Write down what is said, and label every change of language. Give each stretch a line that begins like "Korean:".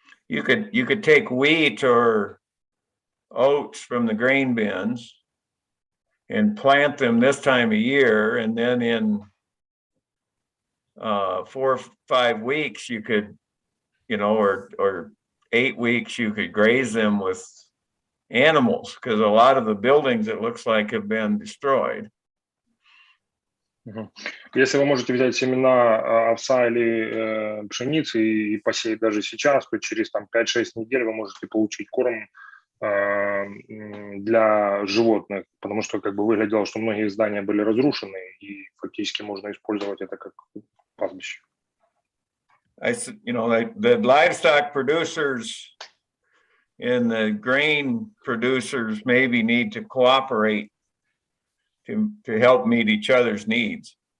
English: You could take wheat or oats from the grain bins and plant them this time of year, and then in 4 or 5 weeks you could, or 8 weeks you could graze them with animals, because a lot of the buildings, it looks like, have been destroyed.
Russian: Если вы можете взять семена овса или пшеницы и посеять даже сейчас, то через 5-6 недель вы можете получить корм для животных, потому что выглядело, что многие здания были разрушены, и фактически можно использовать это как пастбище.
English: The livestock producers and the grain producers maybe need to cooperate to help meet each other's needs.